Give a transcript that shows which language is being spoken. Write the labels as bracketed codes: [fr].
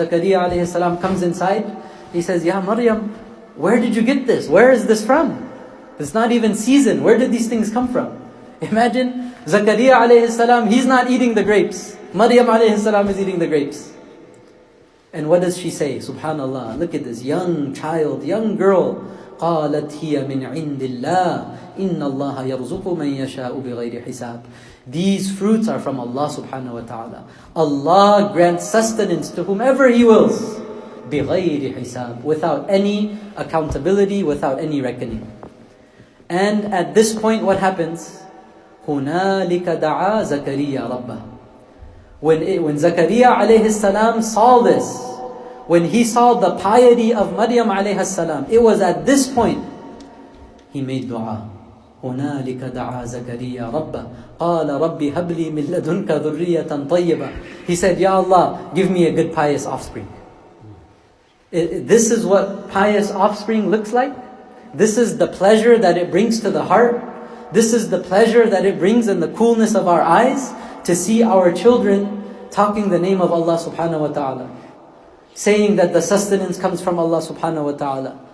[en] Zakaria alayhi salam comes inside. He says, Ya Maryam, where did you get this? Where is this from? It's not even season. Where did these things come from? Imagine Zakaria alayhi salam, he's not eating the grapes. Maryam alayhi salam is eating the grapes. And what does she say? Subhanallah, look at this young child, young girl. [ar] قالت هي من عند الله إن الله يرزق من يشاء بغير حساب. [en] These fruits are from Allah subhanahu wa ta'ala. Allah grants sustenance to whomever He wills. [ar] بغير حساب. [en] Without any accountability, without any reckoning. And at this point what happens? [ar] هنالك دعا زكريا ربه. [en] When Zakaria alayhi salam saw this, when he saw the piety of Maryam alayhi salam, it was at this point he made dua. [ar] هنالك دعا زكريا ربه قال ربي هب لي من لدنك ذرية طيبة. [en] He said, Ya Allah, give me a good pious offspring. This is what pious offspring looks like. This is the pleasure that it brings to the heart. This is the pleasure that it brings in the coolness of our eyes, to see our children talking the name of Allah subhanahu wa ta'ala, saying that the sustenance comes from Allah subhanahu wa ta'ala.